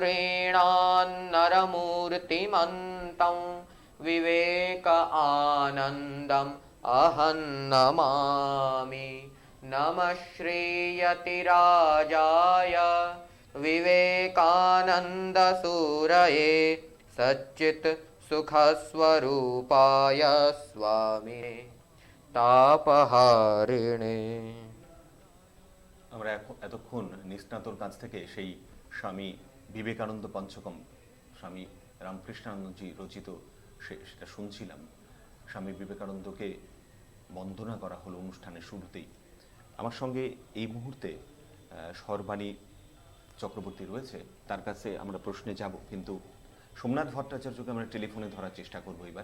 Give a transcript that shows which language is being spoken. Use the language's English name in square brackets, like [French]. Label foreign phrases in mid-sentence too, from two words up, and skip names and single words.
[Sanskrit] नृणान्नरमूर्तिमन्तं विवेक आनन्दम् अहं नमामि नमः श्रीयतिराजाय विवेकानन्दसूरये सच्चित् सुखस्वरूपाय स्वामिने तापहारिणे। [Bangla] আমরা এতক্ষণ নিস্নাতর কাছ থেকে সেই স্বামী বিবেকানন্দ পঞ্চকম, স্বামী রামকৃষ্ণানন্দজি রচিত সেটা শুনছিলাম। স্বামী বিবেকানন্দকে বন্দনা করা হলো অনুষ্ঠানের শুরুতেই। আমার সঙ্গে এই মুহূর্তে সরবাণী চক্রবর্তী রয়েছে, তার কাছে আমরা প্রশ্নে যাব, কিন্তু সোমনাথ ভট্টাচার্যকে আমরা টেলিফোনে ধরার চেষ্টা করবো এবারে।